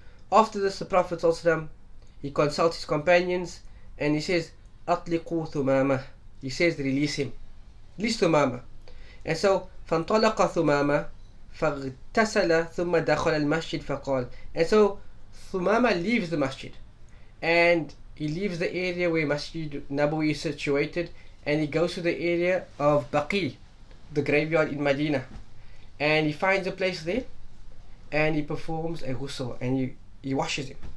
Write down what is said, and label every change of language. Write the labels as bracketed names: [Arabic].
[English] After this, the Prophet he consults his companions and he says, [Arabic] "Atliqu Thumama." [English] He says, "Release him. Release Thumama." And so [Arabic] فانطلق ثمامة فاغتسل ثم دخل المسجد فقال. [English] And so Thumama leaves the masjid and he leaves the area where Masjid Nabawi is situated, and he goes to the area of Baqi, the graveyard in Medina, and he finds a place there and he performs a ghusl and he washes him.